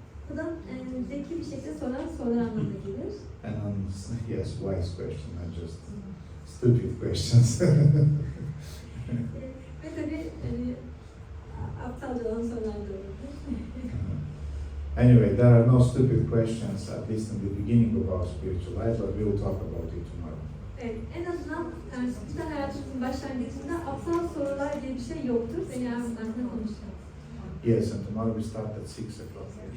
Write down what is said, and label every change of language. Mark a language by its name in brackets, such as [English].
[Turkish] Bu da zeki bir şekilde sorular anlamına gelir. [English] And yes, wise question, not just stupid questions. [Turkish] Ve tabii aptalca olan sorular da olur. [English] Anyway, there are no stupid questions, at least in the beginning of our spiritual life, but we will talk about it tomorrow. [Turkish] Evet, en azından spiritüel hayatımızın başlangıcında aptal sorular diye bir şey yoktur ve yarın hakkında konuşacağız. [English] Yes, and tomorrow we start at 6 o'clock.